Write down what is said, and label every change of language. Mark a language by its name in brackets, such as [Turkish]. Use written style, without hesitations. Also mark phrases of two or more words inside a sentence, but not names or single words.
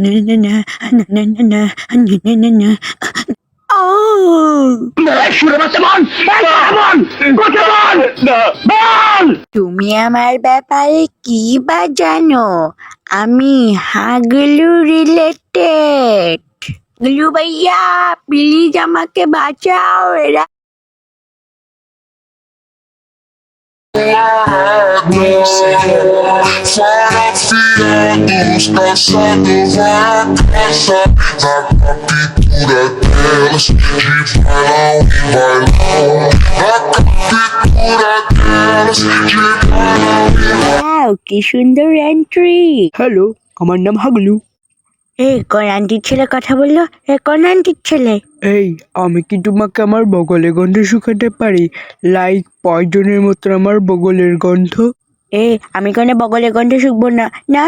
[Bangla] তুমি আমার ব্যাপারে কি বা জানো? আমি হাগলু রিলেটেড। গুলু ভাইয়া প্লিজ আমাকে বাঁচাও, এরা [Portuguese] Fotografiados caçados a caça na captura delas, de bailão em bailão, na captura delas, de bailão em [Bangla] ওয়াও, কি সুন্দর এন্ট্রি। হ্যালো, আমার নাম হাগলু। কোন আন্টির ছেলে কথা বললো? কোন আন্টির ছেলে? এই, আমি কি তোমাকে আমার বগলের গন্ধ শুকাতে পারি? লাইক পয়জনের মতো আমার বগলের গন্ধ। আমি কোনো বগলে গন্ধ শুকবো না। না,